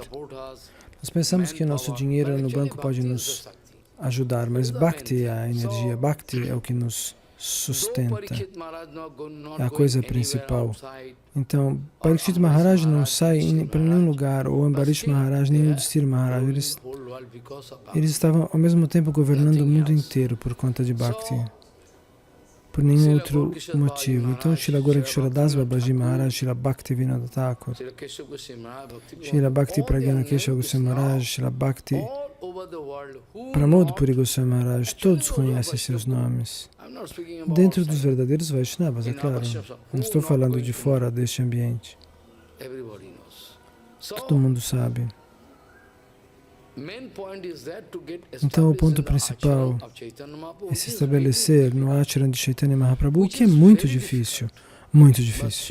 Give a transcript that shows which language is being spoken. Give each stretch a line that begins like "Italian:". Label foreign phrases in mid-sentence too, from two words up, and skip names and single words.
Portuguese: Nós pensamos que nosso dinheiro no banco pode nos ajudar, mas Bhakti é a energia, Bhakti é o que nos sustenta, é a coisa principal. Então, Parikshit Maharaj não sai para nenhum lugar, ou Ambarish Maharaj, nem Yudhishthira Maharaj. Eles estavam ao mesmo tempo governando o mundo inteiro por conta de Bhakti, por nenhum outro motivo. Então, Srila Gorakshara Das Babaji Maharaj, Srila Bhaktivinoda Thakur, Srila Bhakti Pragyana Keshava Goswami Maharaj, Srila Bhakti Pramod Puri Goswami Maharaj, todos conhecem seus nomes. Dentro dos verdadeiros Vaishnavas, é claro. Não estou falando de fora deste ambiente. Todo mundo sabe. Então, o ponto principal é se estabelecer no Acharan de Chaitanya Mahaprabhu, o que é muito difícil, muito difícil.